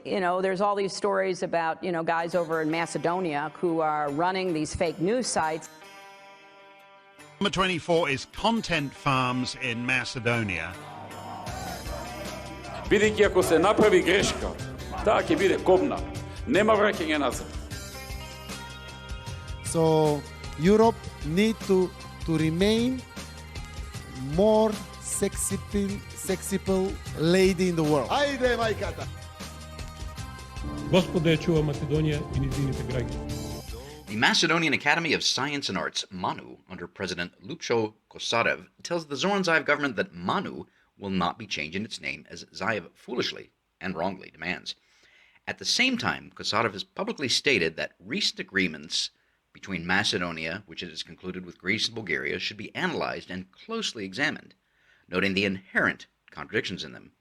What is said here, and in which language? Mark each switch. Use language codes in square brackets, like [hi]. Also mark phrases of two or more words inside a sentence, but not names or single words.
[en] there's all these stories about, guys over in Macedonia who are running these fake news sites. Number 24 is content farms in Macedonia. [mk] Бидејќи ако се направи грешка, таа ќе биде кобна. Нема враќање назад. [en] So Europe need to remain more sexy lady in the world. [mk] Ајде, мајката! Господа ја чува Македонија и низините граѓани. [en] The Macedonian Academy of Science and Arts, MANU, under President Lupsho Kosarev, tells the Zoran Zaev government that MANU will not be changing its name as Zaev foolishly and wrongly demands. At the same time, Kosarev has publicly stated that recent agreements between Macedonia, which it has concluded with Greece and Bulgaria, should be analyzed and closely examined, noting the inherent contradictions in them.